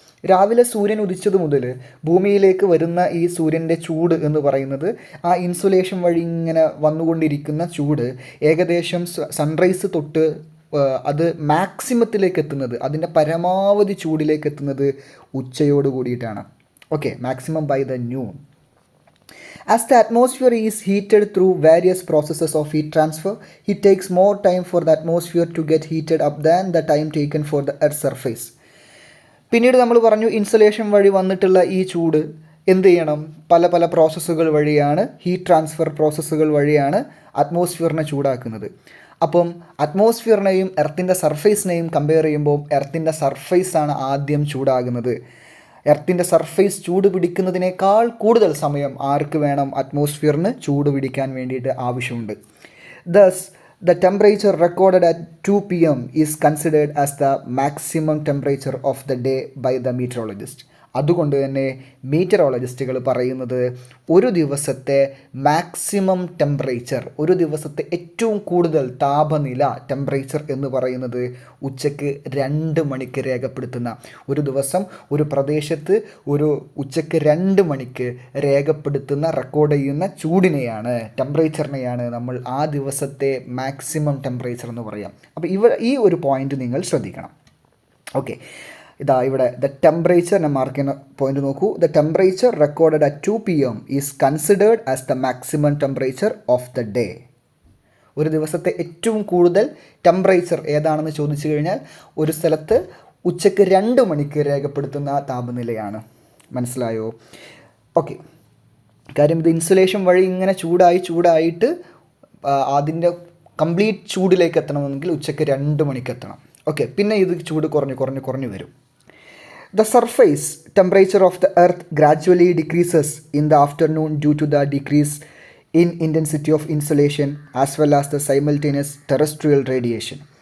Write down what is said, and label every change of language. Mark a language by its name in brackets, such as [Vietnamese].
[Malayalam] രാവിലെ സൂര്യൻ ഉദിച്ചത് മുതൽ ഭൂമിയിലേക്ക് വരുന്ന ഈ സൂര്യൻ്റെ ചൂട് എന്ന് പറയുന്നത്, ആ ഇൻസുലേഷൻ വഴി ഇങ്ങനെ വന്നുകൊണ്ടിരിക്കുന്ന ചൂട് ഏകദേശം സൺറൈസ് തൊട്ട് അത് മാക്സിമത്തിലേക്ക് എത്തുന്നത്, അതിൻ്റെ പരമാവധി ചൂടിലേക്ക് എത്തുന്നത് ഉച്ചയോട് കൂടിയിട്ടാണ്. [English] Okay, maximum by the noon. As the atmosphere is heated through various processes of heat transfer, it takes more time for the atmosphere to get heated up than the time taken for the Earth's surface. [Malayalam] പിന്നീട് നമ്മൾ പറഞ്ഞു, insulation വഴി വന്നിട്ടുള്ള ഈ ചൂട് എന്ത് ചെയ്യണം? പല പല പ്രോസസ്സുകൾ വഴിയാണ്, ഹീറ്റ് ട്രാൻസ്ഫർ പ്രോസസ്സുകൾ വഴിയാണ് അറ്റ്മോസ്ഫിയറിനെ ചൂടാക്കുന്നത്. അപ്പം അറ്റ്മോസ്ഫിയറിനെയും എർത്തിൻ്റെ സർഫേസിനെയും കമ്പയർ ചെയ്യുമ്പോൾ എർത്തിൻ്റെ സർഫേസാണ് ആദ്യം ചൂടാകുന്നത്. എർത്തിൻ്റെ സർഫേസ് ചൂട് പിടിക്കുന്നതിനേക്കാൾ കൂടുതൽ സമയം ആർക്ക് വേണം? അറ്റ്മോസ്ഫിയറിന് ചൂട് പിടിക്കാൻ വേണ്ടിയിട്ട് ആവശ്യമുണ്ട്. [English] Thus the temperature recorded at 2 p.m. is considered as the maximum temperature of the day by the meteorologist. [Malayalam] അതുകൊണ്ട് തന്നെ മീറ്ററോളജിസ്റ്റുകൾ പറയുന്നത് ഒരു ദിവസത്തെ മാക്സിമം ടെമ്പറേച്ചർ, ഒരു ദിവസത്തെ ഏറ്റവും കൂടുതൽ താപനില ടെമ്പറേച്ചർ എന്ന് പറയുന്നത് ഉച്ചയ്ക്ക് 2 മണിക്ക് രേഖപ്പെടുത്തുന്ന, ഒരു ദിവസം ഒരു പ്രദേശത്ത് ഒരു ഉച്ചയ്ക്ക് 2 മണിക്ക് രേഖപ്പെടുത്തുന്ന, റെക്കോർഡ് ചെയ്യുന്ന ചൂടിനെയാണ്, ടെമ്പറേച്ചറിനെയാണ് നമ്മൾ ആ ദിവസത്തെ മാക്സിമം ടെമ്പറേച്ചർ എന്ന് പറയാം. അപ്പോൾ ഈ ഒരു പോയിന്റ് നിങ്ങൾ ശ്രദ്ധിക്കണം. ഓക്കെ, ഇതാ ഇവിടെ ദ ടെമ്പറേച്ചർ ഞാൻ മാർക്ക് ചെയ്യുന്ന പോയിന്റ് നോക്കൂ. [English] The temperature recorded at 2 p.m. Is considered as the maximum temperature of the day. [Malayalam] ഒരു ദിവസത്തെ ഏറ്റവും കൂടുതൽ ടെമ്പറേച്ചർ ഏതാണെന്ന് ചോദിച്ചു കഴിഞ്ഞാൽ ഒരു സ്ഥലത്ത് ഉച്ചയ്ക്ക് 2 മണിക്ക് രേഖപ്പെടുത്തുന്ന താപനിലയാണ്. മനസ്സിലായോ? ഓക്കെ, കാര്യം ഇത് ഇൻസുലേഷൻ വഴി ഇങ്ങനെ ചൂടായിട്ട് അതിൻ്റെ കംപ്ലീറ്റ് ചൂടിലേക്ക് എത്തണമെങ്കിൽ ഉച്ചയ്ക്ക് 2 മണിക്ക് എത്തണം. ഓക്കെ, പിന്നെ ഇത് ചൂട് കുറഞ്ഞു വരും. [English] The surface temperature of the earth gradually decreases in the afternoon due to the decrease in intensity of insolation as well as the simultaneous terrestrial radiation.